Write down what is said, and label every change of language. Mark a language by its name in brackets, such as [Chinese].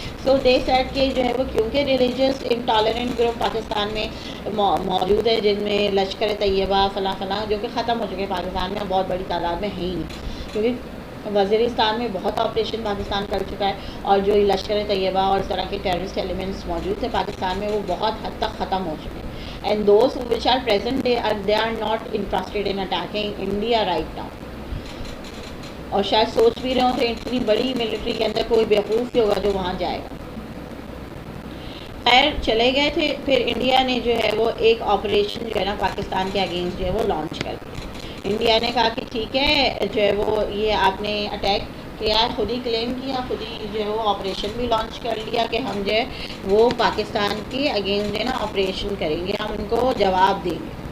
[English] So they said [Urdu] کہ جو ہے وہ کیونکہ ریلیجیس انٹالرنٹ گروپ پاکستان میں موجود ہے, جن میں لشکر طیبہ فلاں فلاں جو کہ ختم ہو چکے ہیں پاکستان میں, بہت بڑی تعداد میں ہے ہی نہیں, کیونکہ وزیرستان میں بہت آپریشن پاکستان کر چکا ہے, اور جو لشکر طیبہ اور اس طرح کے ٹیررسٹ ایلیمنٹس موجود تھے پاکستان میں وہ بہت حد تک ختم ہو چکے ہیں. [English] And those which are present, they are not interested in attacking India right now. [Urdu] اور شاید سوچ بھی رہے ہوں تو اتنی بڑی ملٹری کے اندر کوئی بیوقوف ہی ہوگا جو وہاں جائے گا. خیر چلے گئے تھے. پھر انڈیا نے جو ہے وہ ایک آپریشن جو ہے نا پاکستان کے اگینسٹ جو ہے وہ لانچ کر دیا. انڈیا نے کہا کہ ٹھیک ہے جو ہے وہ یہ آپ نے اٹیک کیا, خود ہی کلیم کیا, خود ہی جو ہے وہ آپریشن بھی لانچ کر لیا کہ ہم جو ہے وہ پاکستان کے اگینسٹ جو ہے نا آپریشن کریں گے, ہم ان کو جواب دیں گے.